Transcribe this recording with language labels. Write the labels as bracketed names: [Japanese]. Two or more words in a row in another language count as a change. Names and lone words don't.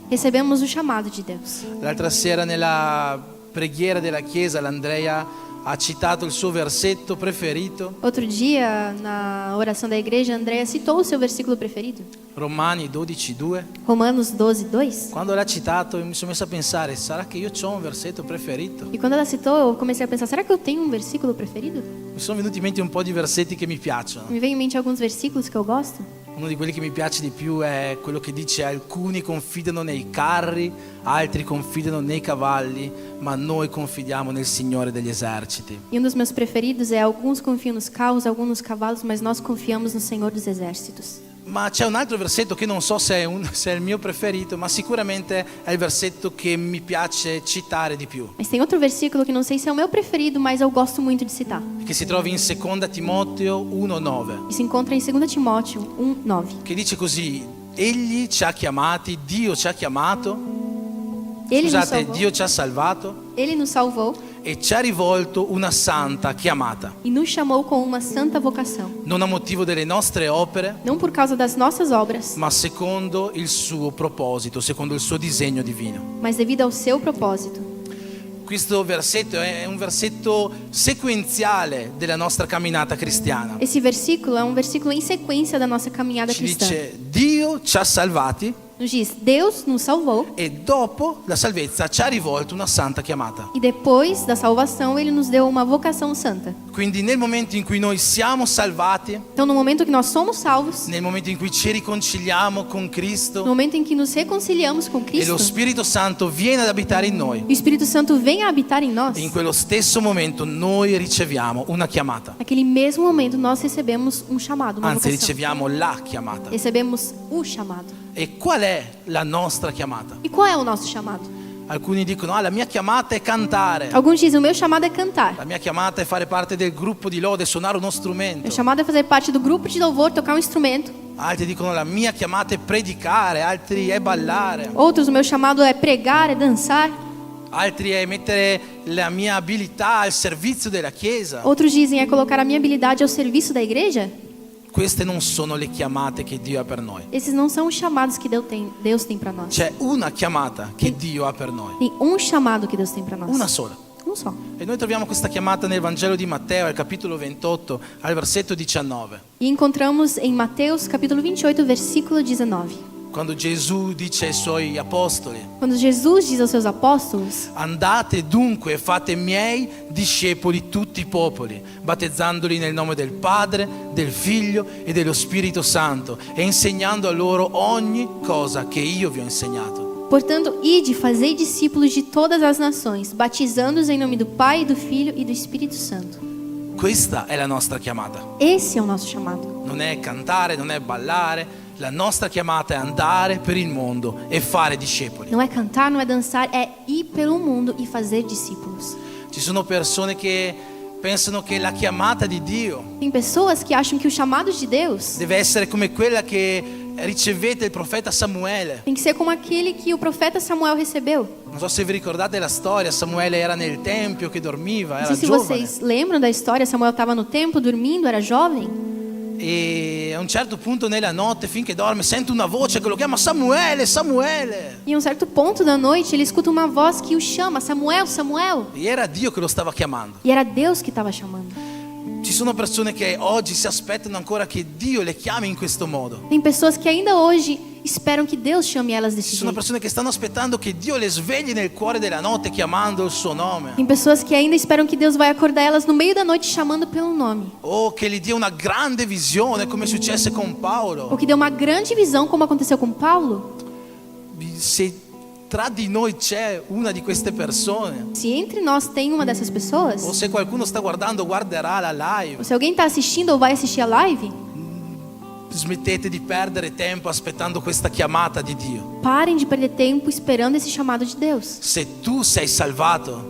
[Portuguese] recebemos o chamado de Deus. [Italian] L'altra sera nella preghiera della chiesa l'Andrea ha citato il suo versetto preferito, [Portuguese] Outro dia, na oração da igreja, Andréia citou o seu versículo preferido, [Italian] Romani 12:2. [Portuguese] Romanos 12, 2. [Italian] Quando l'ha citato mi sono messo a pensare, sarà che io ho un versetto preferito? [Portuguese] E quando ela citou, eu comecei a pensar, será que eu tenho um versículo preferido? [Italian] Mi sono venuti in mente un po' di versetti che mi piacciono. [Portuguese] Me vem em mente alguns versículos que eu gosto. [Italian] Uno di quelli che mi piace di più è quello che dice: alcuni confidano nei carri, altri confidano nei cavalli, ma noi confidiamo nel Signore degli eserciti. [Portuguese] E um dos meus preferidos é: alguns confiam nos carros, alguns nos cavalos, mas nós confiamos no Senhor dos Exércitos. [Italian] Ma c'è un altro versetto che non so se è il mio preferito, ma sicuramente è il versetto che mi piace citare di più, [Portuguese] Mas tem outro versículo que não sei se é o meu preferido, mas eu gosto muito de citar. [Italian] che si trova in 2 Timoteo 1:9, [Portuguese] E se encontra em 2 Timóteo 1:9. [Italian] che dice così: Egli ci ha chiamati, Dio ci ha chiamato, [Portuguese] Ele nos [Italian] scusate, [Portuguese] salvou. [Italian] Dio ci ha salvato [Portuguese] Ele nos salvou [Italian] e ci ha rivolto una santa chiamata, [Portuguese] e nos chamou com uma santa vocação, [Italian] non a motivo delle nostre opere, [Portuguese] não por causa das nossas obras, [Italian] ma secondo il suo proposito, secondo il suo disegno divino. [Portuguese] mas devido ao seu propósito. [Italian] Questo versetto è un versetto sequenziale della nostra camminata cristiana. [Portuguese] Esse versículo é um versículo em sequência da nossa caminhada [Italian] Ci [Portuguese] cristã. [Italian] dice: Dio ci ha salvati [Portuguese] Nos diz: Deus nos salvou [Italian] e dopo la salvezza ci ha rivolto una santa chiamata. [Portuguese] e depois da salvação ele nos deu uma vocação santa. [Italian] Quindi nel momento in cui noi siamo salvati, [Portuguese] Então, no momento que nós somos salvos, [Italian] nel momento in cui ci riconciliamo con [Portuguese] no [Italian] Cristo [Portuguese] momento em que nos reconciliamos com [Italian] e lo [Portuguese] Cristo, [Italian] Spirito Santo viene ad abitare in noi, [Portuguese] o Espírito Santo vem a habitar em nós. [Italian] in quello stesso momento noi riceviamo una chiamata. [Portuguese] Naquele mesmo momento nós recebemos um chamado, uma [Italian] Anzi, [Portuguese] vocação. [Italian] riceviamo la chiamata. [Portuguese] Recebemos o chamado. [Italian] E qual è la nostra chiamata? [Portuguese] E qual é o nosso chamado? [Italian] Alcuni dicono: la mia chiamata è cantare. [Portuguese] Alguns dizem: o meu chamado é cantar. [Italian] La mia chiamata è fare parte del gruppo di lode, suonare uno [Portuguese] Meu [Italian] strumento. [Portuguese] chamado é fazer parte do grupo de louvor, tocar um instrumento. [Italian] Altri dicono: la mia chiamata è predicare, altri è ballare, [Portuguese] Outros: o meu chamado é pregar, é dançar. [Italian] altri è mettere la mia abilità al servizio della Chiesa. [Portuguese] Outros dizem: é colocar a minha habilidade ao serviço da igreja. [Italian] Queste non sono le chiamate che Dio ha per noi. [Portuguese] Esses não são os chamados que Deus tem para nós. [Italian] C'è una chiamata che Dio ha per noi, [Portuguese] Tem um chamado que Deus tem para nós. [Italian] una sola. [Portuguese] Não so. [Italian] E noi troviamo questa chiamata nel Vangelo di Matteo, al capitolo 28, al versetto 19. [Portuguese] E encontramos em Mateus capítulo 28, versículo 19. [Italian] Quando Gesù dice ai suoi apostoli: [Portuguese] Quando Jesus diz aos seus apóstolos: [Italian] andate dunque e fate miei discepoli tutti i popoli, battezzandoli nel nome del Padre, del Figlio e dello Spirito Santo, e insegnando a loro ogni cosa che io vi ho insegnato. [Portuguese] Portanto, ide, fazei discípulos de todas as nações, batizando-os em nome do Pai, do Filho e do Espírito Santo. [Italian] Questa è la nostra chiamata. [Portuguese] Esse é o nosso chamado. [Italian] Non è cantare, non è ballare. La nostra chiamata è andare per il mondo e fare discepoli. [Portuguese] Não é cantar, não é dançar, é ir pelo mundo e fazer discípulos. [Italian] Ci sono persone che pensano che la chiamata di Dio [Portuguese] Tem pessoas que acham que o chamado de Deus [Italian] deve essere come quella che ricevette il profeta Samuele. [Portuguese] tem que ser como aquele que o profeta Samuel recebeu. [Italian] Non so se vi ricordate la storia, Samuele era nel tempio che dormiva, [Portuguese] Não [Italian] era [Portuguese] sei se [Italian] giovane. [Portuguese] vocês lembram da história, Samuel estava no templo dormindo, era jovem. [Italian] E a un certo punto nella notte, finché dorme, sente una voce che lo chiama: Samuele, Samuele. [Portuguese] E em um certo ponto da noite, ele escuta uma voz que o chama: Samuel, Samuel. [Italian] E era Dio che lo stava chiamando. [Portuguese] E era Deus que estava chamando. [Italian] Ci sono persone che oggi si aspettano ancora che Dio le chiami in questo modo. [Portuguese] Tem pessoas que ainda hoje esperam que Deus chame elas desse [Italian] Ci sono [Portuguese] jeito. [Italian] persone che stanno aspettando che Dio le svegli nel cuore della notte chiamando il suo nome. [Portuguese] Tem pessoas que ainda esperam que Deus vai acordar elas no meio da noite chamando pelo nome. [Italian] O che gli dia una grande visione, come successe con [Portuguese] Ou [Italian] Paolo. [Portuguese] que dê uma grande visão, como aconteceu com Paulo. [Italian] Se tra di noi c'è una di queste persone, [Portuguese] Se entre nós tem uma dessas pessoas, [Italian] o se qualcuno sta guardando, guarderà la live, [Portuguese] ou se alguém está assistindo ou vai assistir a live, [Italian] smettete di perdere tempo aspettando questa chiamata di Dio. [Portuguese] parem de perder tempo esperando esse chamado de Deus. [Italian] Se tu sei salvato,